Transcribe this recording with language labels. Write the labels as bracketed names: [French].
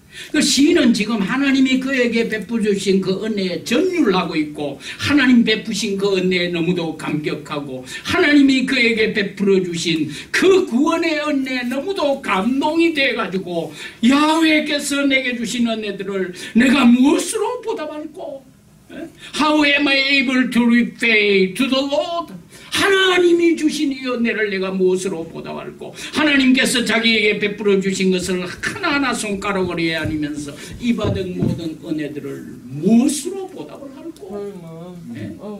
[Korean] 그 시인은 지금 하나님이 그에게 베푸주신 그 은혜에 전율을 하고 있고 하나님 베푸신 그 은혜에 너무도 감격하고 하나님이 그에게 베풀어 주신 그 구원의 은혜에 너무도 감동이 돼가지고 야훼께서 내게 주신 은혜들을 내가 무엇으로 보답할꼬? [English] How am I able to repay to the Lord? [Korean] 하나님이 주신 이 은혜를 내가 무엇으로 보답할꼬? 하나님께서 자기에게 베풀어 주신 것을 하나하나 손가락으로 헤아리면서 이 받은 모든 은혜들을 무엇으로 보답을 할꼬? 네?